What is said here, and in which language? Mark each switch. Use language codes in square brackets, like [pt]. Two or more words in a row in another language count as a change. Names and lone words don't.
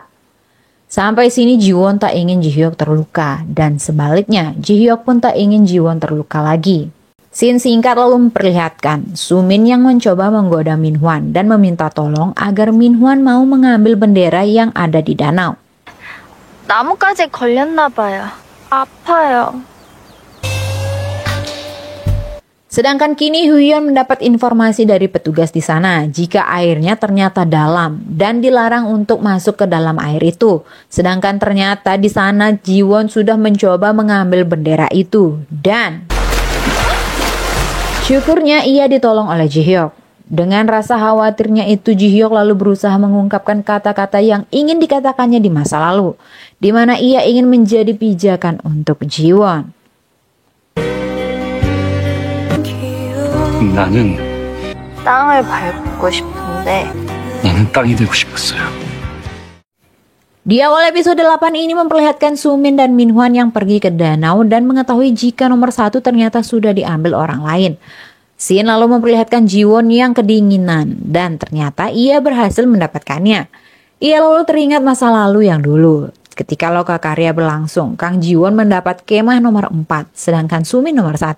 [id] Sampai sini Jiwon tak ingin Jihyuk terluka dan sebaliknya Jihyuk pun tak ingin Jiwon terluka lagi. Scene singkat lalu memperlihatkan Sumin yang mencoba menggoda Minhwan dan meminta tolong agar Minhwan mau mengambil bendera yang ada di danau. [ko] 나뭇가지에 걸렸나 봐요. 아파요. [id] Sedangkan kini Huyeon mendapat informasi dari petugas di sana jika airnya ternyata dalam dan dilarang untuk masuk ke dalam air itu. Sedangkan ternyata di sana Jiwon sudah mencoba mengambil bendera itu dan syukurnya ia ditolong oleh Jihyuk. Dengan rasa khawatirnya itu Jihyuk lalu berusaha mengungkapkan kata-kata yang ingin dikatakannya di masa lalu, di mana ia ingin menjadi pijakan untuk Jiwon. [ko] 나는 땅을 밟고 싶은데 나는 땅이 되고 싶었어요. [id] Di awal episode 8 ini memperlihatkan Sumin dan Minhwan yang pergi ke danau dan mengetahui jika nomor 1 ternyata sudah diambil orang lain. Scene lalu memperlihatkan Jiwon yang kedinginan dan ternyata ia berhasil mendapatkannya. Ia lalu teringat masa lalu yang dulu. Ketika lokakarya berlangsung, Kang Jiwon mendapat kemah nomor 4, sedangkan Sumin nomor 1.